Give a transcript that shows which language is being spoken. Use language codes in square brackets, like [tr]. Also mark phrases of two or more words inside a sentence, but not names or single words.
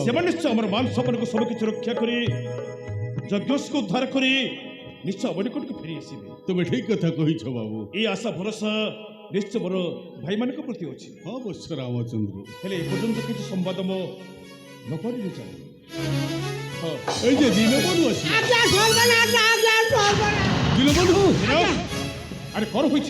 [or] ସେମାନେ ନିଶ୍ଚୟ ଆମର ମାନ ସମ୍ମାନକୁ ସବୁ କିଛି ରକ୍ଷା କରି ଯଜ୍ଞକୁ ଉଦ୍ଧାର କରି ନିଶ୍ଚୟ ଆମ ନିକଟକୁ ଫେରି ଆସିବେ। ତୁମେ ଠିକ କଥା କହିଛ ବାବୁ। এই ଆଶା ଭରସା ନିଶ୍ଚୟ ମୋର ଭାଇମାନଙ୍କ ପ୍ରତି ଅଛି। ହଁ ବତ୍ସ ରାମଚନ୍ଦ୍ର। ହେଲେ ଏପର୍ଯ୍ୟନ୍ତ କିଛି ସମ୍ବାଦ ମୋ ନ କରିଲେ ଯାଏ। ହଁ [bn] এই যে দীনবন্ধু আছে। আজ্ঞা সর্বনাশ, আজ্ঞা সর্বনাশ। দীনবন্ধু আরে কর হয়েছে